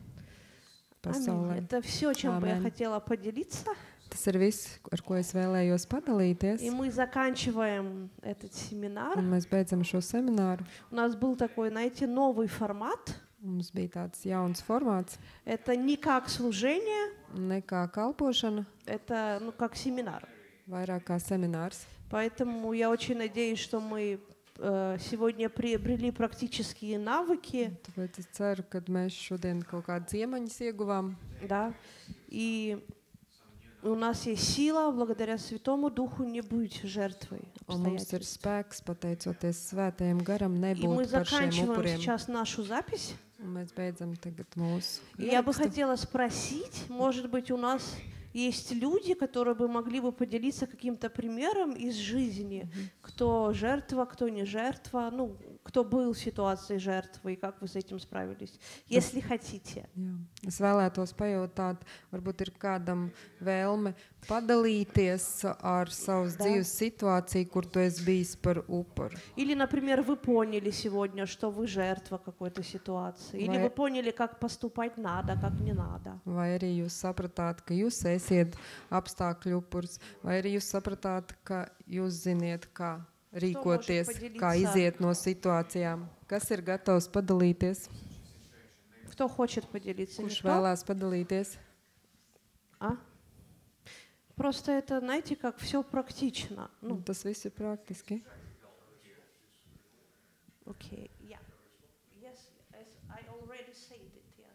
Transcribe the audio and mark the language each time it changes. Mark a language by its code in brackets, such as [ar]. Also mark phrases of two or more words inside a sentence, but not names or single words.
[lv] pasaulē. [ru] Это все, чем бы я Amen. хотела поделиться. [lv] Tas ir viss, ar ko es vēlējos padalīties. [ru] И мы заканчиваем этот семинар. [lv] Un mēs beidzam šo semināru. [ru] У нас был такой, знаете, новый формат. [lv] Mums bija tāds jauns formāts, [ru] Это не как служение, [lv] ne kā kalpošana, [ru] это как семинар. [lv] vairāk kā seminārs. [ru] Поэтому я очень надеюсь, что мы сегодня приобрели практические навыки, [lv] Tāpēc es ceru, ka mēs šodien kaut kādas iemaņas ieguvām. [ru] да, и у нас есть сила, благодаря Святому Духу, не быть жертвой [lv] Un mums ir [ru] обстоятельств. [lv] spēks, pateicoties svētajam garam, [ru] И мы [lv] nebūt par šiem [ru] заканчиваем [lv] upuriem. [ru] сейчас нашу запись. [lv] Un mēs beidzam tagad mūsu [ru] И я бы [lv] ierakstu. [ru] хотела спросить, может быть, у нас есть люди, которые бы могли бы поделиться каким-то примером из жизни, кто жертва, кто не жертва, ну, кто был в ситуации жертвы и как вы с этим справились, если хотите. [lv] Jā. Es vēlētos pajautāt, varbūt ir kādam vēlme padalīties ar savas [ru] Да. [lv] dzīves situāciju, kur tu esi bijis par upuru. [ru] Или, например, вы поняли сегодня, что вы жертва какой-то ситуации, или вы поняли, как поступать надо, как не надо. [lv] Vai arī jūs sapratāt, ka jūs esiet apstākļu upuris, vai arī jūs sapratāt, ka jūs ziniet, kā rīkoties, [ru] podelīties? [lv] kā iziet no situācijām. Kas ir gatavs padalīties? [ru] Кто хочет поделиться? [lv] Kurš [ru] Никто? [lv] vēlās padalīties? [ru] А? Просто это, знаете, как все практично. [lv] Nu, [ru] Ну, [lv] tas viss ir praktiski. [en] окей, yeah. Yes, as I already said it.